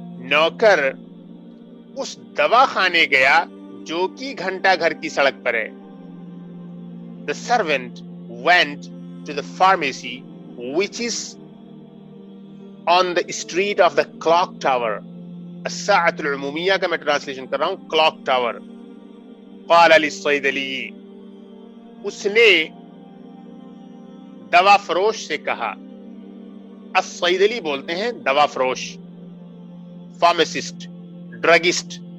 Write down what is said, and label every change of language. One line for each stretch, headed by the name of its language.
Urdu: نوکر اس دواخانے گیا جو کہ گھنٹہ گھر کی سڑک پر ہے.
English: The servant went to the pharmacy which is on the street of the clock tower.
Arabic: الساعة العمومية
Urdu: کا میں ٹرانسلیشن کر رہا ہوں,
English: clock tower.
Arabic: قال للصيدلي,
Urdu: اس نے دوا فروش سے کہا. الصیدلی بولتے ہیں دوا فروش, فارماسسٹ, ڈرگسٹ.